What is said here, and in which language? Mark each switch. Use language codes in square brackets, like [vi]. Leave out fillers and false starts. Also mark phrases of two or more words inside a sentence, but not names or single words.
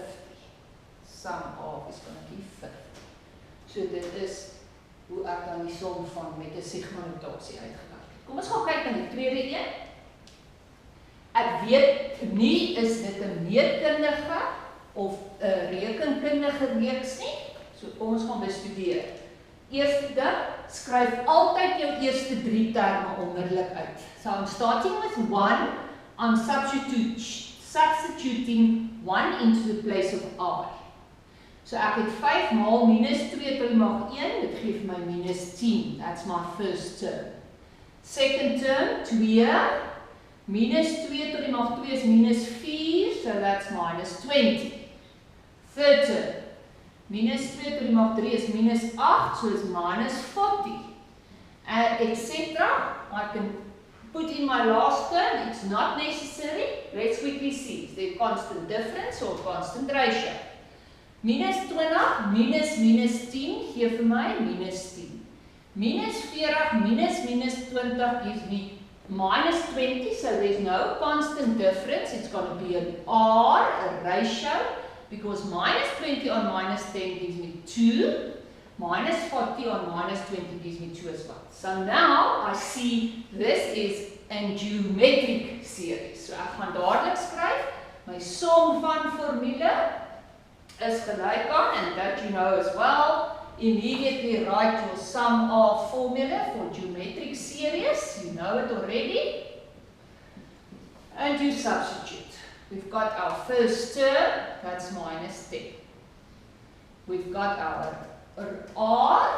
[en] Sum of is gonna be 50. [af] So dit is hoe ek dan die som van met 'n sigma notasie uitgewerk het. Kom ons gaan kyk na die tweede een. Ek weet nie is dit 'n meetkundige of 'n rekenkundige reeks nie. So kom ons gaan bestudeer. Eerste ding, skryf altyd jou eerste 3 terme onmiddellik uit. [en] So I'm starting with 1, I'm substituting 1 into the place of I. [af] So ek het 5 maal minus 2 tot die mag 1, dit gee vir my minus 10. [en] That's my first term. Second term, 2. [af] Minus 2 tot die mag 2 is minus 4, [en] so that's minus 20. Third term, [af] minus 2 tot die mag 3 is minus 8, [en] so it's minus 40. Etc. I can put in my last term, it's not necessary. Let's quickly see, is there constant difference or constant ratio? Minus 20, minus 10, gee vir my minus 10. Minus 40, minus 20 gives me minus 20, so there's no constant difference. It's going to be an R, a ratio, because minus 20 on minus 10 gives me 2. Minus 40 on minus 20 gives me 2 as well. So now I see this is a geometric series. [af] So ek gaan dadelik skryf, my som van formule is gelyk aan, [en] and that you know as well. Immediately write your sum of formula for geometric series. You know it already. And you substitute. We've got our first term, that's minus 10. We've got our R.